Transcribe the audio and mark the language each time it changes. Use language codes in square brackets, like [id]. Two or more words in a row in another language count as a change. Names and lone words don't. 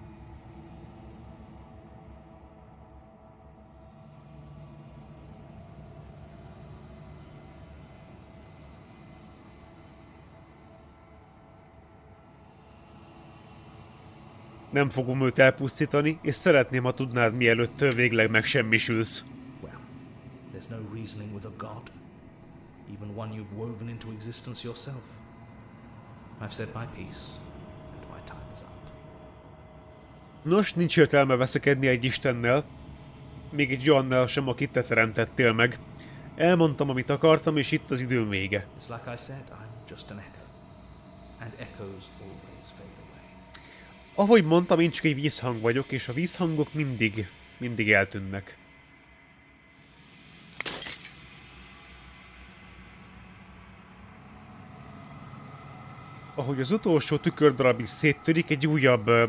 [hu] Nem fogom őt elpusztítani, és szeretném, ha tudnád, mielőtt végleg megsemmisülsz. [en] Well, there's no reasoning with a god. Even one you've woven into existence yourself. I've said my piece, and my time is up. [hu] Nos, nincs értelme veszekedni egy istennel. Még egy olyannal sem, akit te teremtettél meg. Elmondtam, amit akartam, és itt az időm vége. [en] It's like I said, I'm just an echo. And echoes always fade away. [hu] Ahogy mondtam, én csak egy vízhang vagyok, és a vízhangok mindig eltűnnek. Ahogy az utolsó tükördarab is széttörik, egy újabb